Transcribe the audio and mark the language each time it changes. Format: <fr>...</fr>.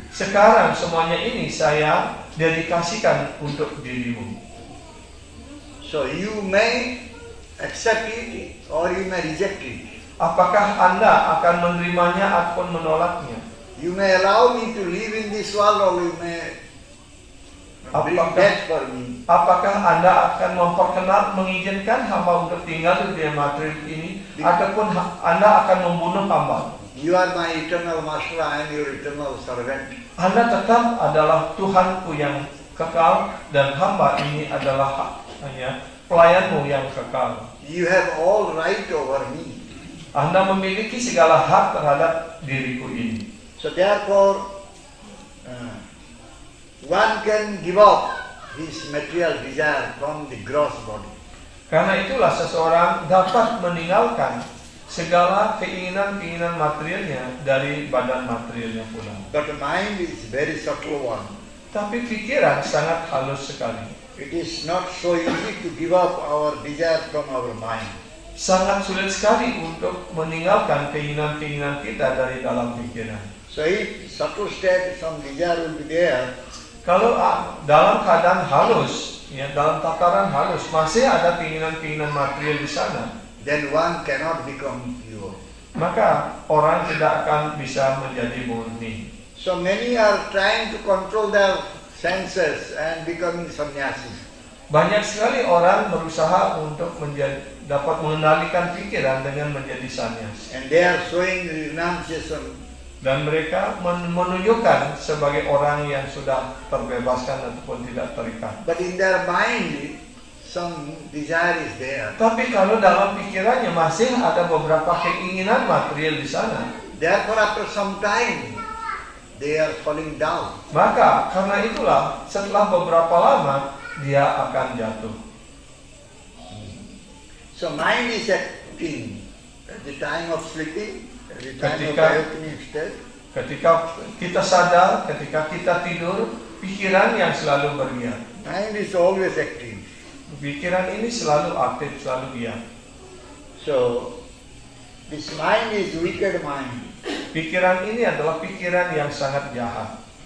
<id>sekarang semuanya ini saya dedikasikan untuk dirimu.</id> <en>So you may accept it or you may reject it.</en> <id>Apakah Anda akan menerimanya ataupun menolaknya?</id> <en>You may allow me to live in this world or you may bring death for me.</en> <id>Apakah Anda akan mengizinkan hamba untuk tinggal di dunia materi ini, ataupun Anda akan membunuh hamba?</id> <en>You are my eternal master, I am your eternal servant.</en> <id>Anda tetap adalah Tuhanku yang kekal, dan hamba ini adalah hanya pelayanmu yang kekal.</id> <en>You have all right over me.</en> <id>Anda memiliki segala hak terhadap diriku ini.</id> <en>So therefore, one can give up his material desire from the gross body.</en> <id>Karena itulah seseorang dapat meninggalkan segala keinginan-keinginan materialnya dari badan materialnya pula.</id> <en>But the mind is very subtle one.</en> <id>Tapi pikiran sangat halus sekali.</id> <en>It is not so easy to give up our desire from our mind.</en> <id>Sangat sulit sekali untuk meninggalkan keinginan-keinginan kita dari dalam pikiran.</id> <en>So if subtle state, some desire will be there,</en> <id>Kalau dalam keadaan halus, dalam tataran halus, masih ada keinginan-keinginan material di sana,</id> <en>then one cannot become pure.</en> <id>maka orang tidak akan bisa menjadi murni.</id> <en>So many are trying to control their senses and becoming sannyasis.</en> <id>Banyak sekali orang berusaha untuk dapat mengendalikan pikiran dengan menjadi sannyas.</id> <en>And they are showing renunciation.</en> <id>Dan mereka menunjukkan sebagai orang yang sudah terbebaskan ataupun tidak terikat.</id> <en>But in their mind, some desire is there.</en> <id>Tapi kalau dalam pikirannya masih ada beberapa keinginan material di sana,</id> <en>Therefore, after some time, they are falling down.</en> <id>maka karena itulah setelah beberapa lama dia akan jatuh.</id> <en>So mind is acting at the time of sleeping, at the time of</en> <id>Ketika-</id> <en>awakening state.</en> <id>Ketika kita sadar, ketika kita tidur, pikiran yang selalu bergiat.</id> <en>Mind is always acting.</en> <id>Pikiran ini selalu aktif, selalu giat.</id> <en>So, this mind is wicked mind.</en> <id>Pikiran ini adalah pikiran yang sangat jahat.</id>